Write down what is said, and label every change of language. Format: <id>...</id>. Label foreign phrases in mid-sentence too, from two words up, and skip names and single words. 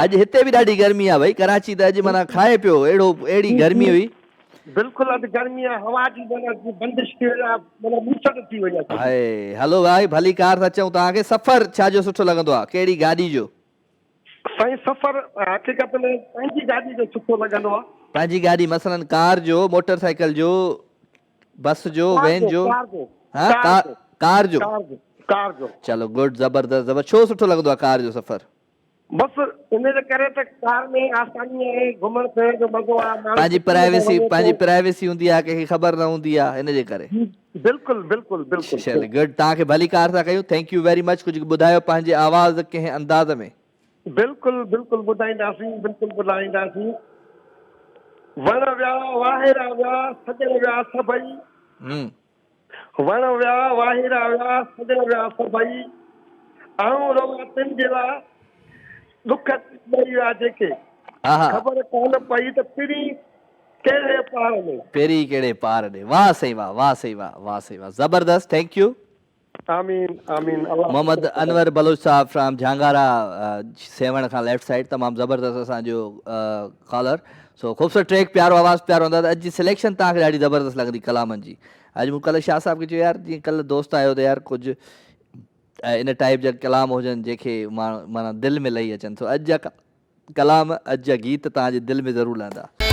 <sd>अॼु हिते बि ॾाढी गर्मी आहे भई कराची त अॼु माना खाए पियो अहिड़ी गर्मी हुई बिल्कुलु अॼु गर्मी आहे हवा जी माना बंदिश थी वई आहे माना मुसड़ थी वई आहे</sd> <en>hi hello</en> <sd>भाई भली कार था चऊं तव्हांखे सफ़र छाजो सुठो लॻंदो आहे कहिड़ी गाॾी जो साईं सफ़र हक़ीक़त में पंहिंजी गाॾी जो सुठो लॻंदो आहे पंहिंजी गाॾी मसलन कार जो मोटरसाइकिल जो बस जो वैन जो हाँ कार जो चलो गुड ज़बरदस्त छो सुठो लॻंदो आहे कार जो सफ़र बसि इन जे करे त कार में आसानी आहे घुमण फिरण जो मज़ो आहे पंहिंजी प्राइवेसी हूंदी आहे कंहिंखे ख़बर न हूंदी आहे इन जे करे बिल्कुलु चलो गुड तव्हांखे भली कार था कयूं</sd> <en>thank you very much</en> <sd>कुझु ॿुधायो पंहिंजे आवाज़ कंहिं अंदाज़ में बिल्कुलु ॿुधाईंदासीं वण विया वाहिरा विया सजण विया सभई वण विया वाहिरा विया सजण विया सभई आऊं रवां तिन जे लाइ दुख ॾेई विया जेके ख़बर कोन पई त पहिरीं कहिड़े पार में वाह सही वाह ज़बरदस्त</sd> <en>thank you</en> <sd>आमीन मोहम्मद अनवर बलूच साहब फ्रॉम झांगारा सेवण खां</sd> <en>left side</en> <sd>तमामु ज़बरदस्त असांजो कॉलर सो ख़ूबसूरत ट्रैक प्यारो आवाज़ प्यारो अंदाज़ अॼु जी सिलेक्शन तव्हांखे ॾाढी ज़बरदस्त लॻंदी कलामनि जी अॼु मूं कल्ह शाह साहब खे चयो यार जीअं कल्ह दोस्त आयो त यार कुझु इन टाइप जा कलाम हुजनि जेके माना दिलि में लही अचनि सो अॼु जा कलाम अॼु जा गीत तव्हांजे दिलि में ज़रूरु लहंदा</sd>